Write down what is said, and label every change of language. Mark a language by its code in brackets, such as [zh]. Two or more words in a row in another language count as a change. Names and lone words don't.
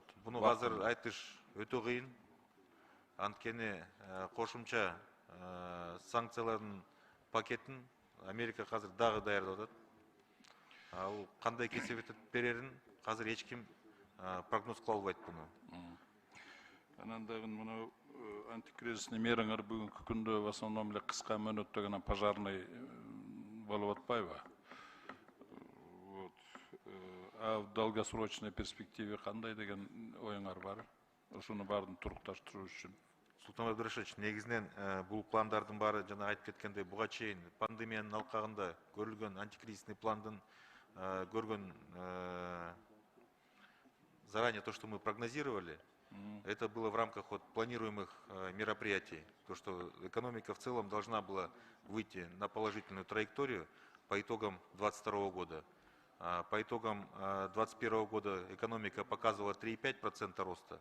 [ky] Буну азыр айтыш өтө кыйын. Анткени кошумча санкциялардын пакетин Америка азыр дагы даярдап атат. Ал кандай кесебет берерин азыр эч ким прогноз кыла албайт буну. Анан дагы мына антикризисный мераңар бүгүнкү күндө [ru] в основном [ky] эле кыска мөөнөттө гана пожарный болуп атпайбы? [ru] А в долгосрочной перспективе [ky] кандай деген оюңар бар? Ошону баарын турукташтыруу үчүн. Султан Абдрашидович, негизинен бул пландардын баары жана айтып кеткендей, буга чейин пандемиянын алкагында көрүлгөн антикризисный пландын көргөн [ru] заранее то, что мы прогнозировали, это было в рамках планируемых мероприятий. То, что экономика в целом должна была выйти на положительную траекторию по итогам 2022 года. По итогам 2021 года экономика показывала 3,5% роста.